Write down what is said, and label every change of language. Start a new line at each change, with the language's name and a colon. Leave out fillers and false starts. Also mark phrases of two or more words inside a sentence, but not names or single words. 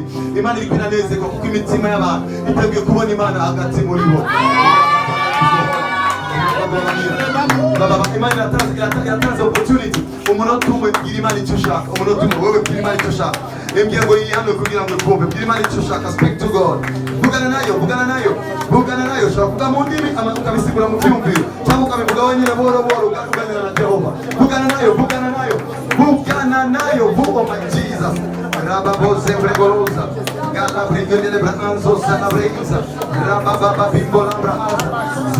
Kinyarwanda: Imana iri kwinanezerwa kuko imitima y'abantu iteguye kubona Imana hagati muri bo. Baba Imana yatanze opportunity. Umunota umwe bwira Imana icyo ushaka. Umunota umwe wowe bwira Imana icyo ushaka. Imbye ngo yihano kugira ngo ikumve. Bwira Imana icyo ushaka.
English: Speak to God.
Kinyarwanda: Vugana nayo, vugana nayo, vugana nayo. Ushobora kuvuga mu ndimi ukabisigura mu byumviro, cyangwa ukabivuga wenyine buhoro buhoro uganira na Jehova. Vugana nayo, vugana nayo, vugana nayo. Vuga
English: my Jesus. Rababoze bregoloza. Gala brigende de branzo sana breza. Rababa bimbola braza.